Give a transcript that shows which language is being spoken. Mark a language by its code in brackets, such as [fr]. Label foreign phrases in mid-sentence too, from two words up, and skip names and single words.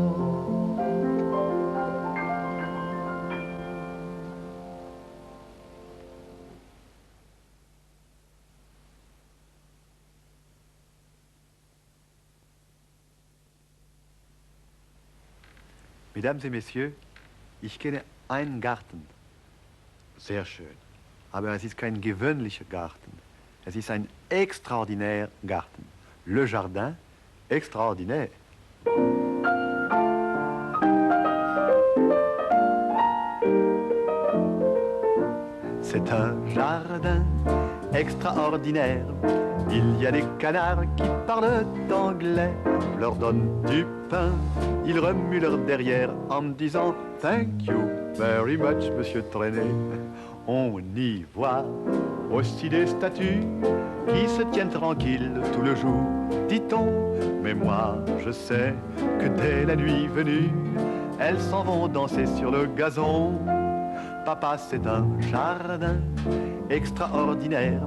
[fr] Mesdames et Messieurs, [de] ich kenne einen Garten. Sehr schön. Aber es ist kein gewöhnlicher Garten. Es ist ein extraordinaire Garten. [fr] Le jardin extraordinaire. C'est un jardin extraordinaire. Il y a des canards qui parlent anglais. Je leur donne du pain, ils remuent leur derrière en me disant « [en] Thank you very much, [fr] monsieur Traîné ». On y voit aussi des statues qui se tiennent tranquilles tout le jour, dit-on. Mais moi, je sais que dès la nuit venue, elles s'en vont danser sur le gazon. Papa, c'est un jardin extraordinaire.